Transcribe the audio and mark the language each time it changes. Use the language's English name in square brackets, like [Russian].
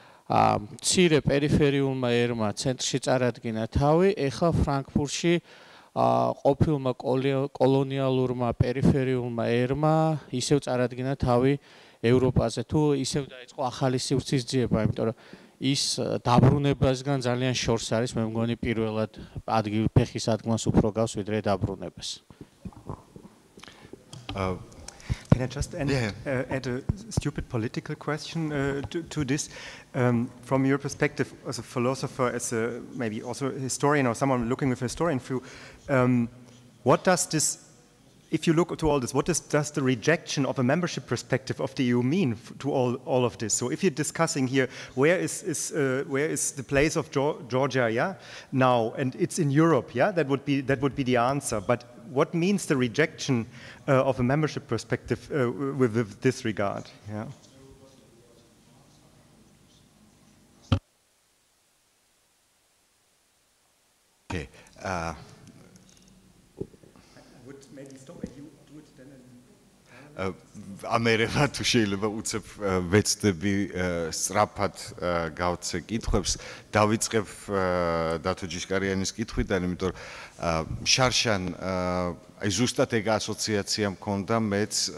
[Georgian] მცირე პერიფერიულმა ერმა ცენტრში წარადგინა თავი ეხლა ფრანკფურტში ყოფილმა კოლონიალურმა პერიფერიულმა ერმა ისევ წარადგინა თავი ევროპაზე თუ ისევ დაიწყო ახალი სივრცის ძიება იმიტომ რომ ის დაბრუნებასგან ძალიან შორს არის მე მგონი პირველად ადგილ ფეხის ადგილას უფრო გავს ვიდრე დაბრუნებას [English] Can I just add a stupid political question to this? From your perspective as a philosopher, as a maybe also a historian or someone looking with a historian view, what does this, if you look to all this, what does the rejection of a membership perspective of the EU mean to all of this? So if you're discussing here, where is the place of Georgia now, and it's in Europe, that would be the answer. But what means the rejection of a membership perspective with this regard? Yeah. Okay. I would maybe stop and you do it then. [Georgian] ამერევა თუ შეიძლება უცებ ვეცდები სწრაფად გავცე კითხვებს დავიწყებ დათო ჯიშკარიანის კითხვიდან იმიტომ რომ შარშან აი ზუსტად ეგ ასოციაცია მქონდა მეც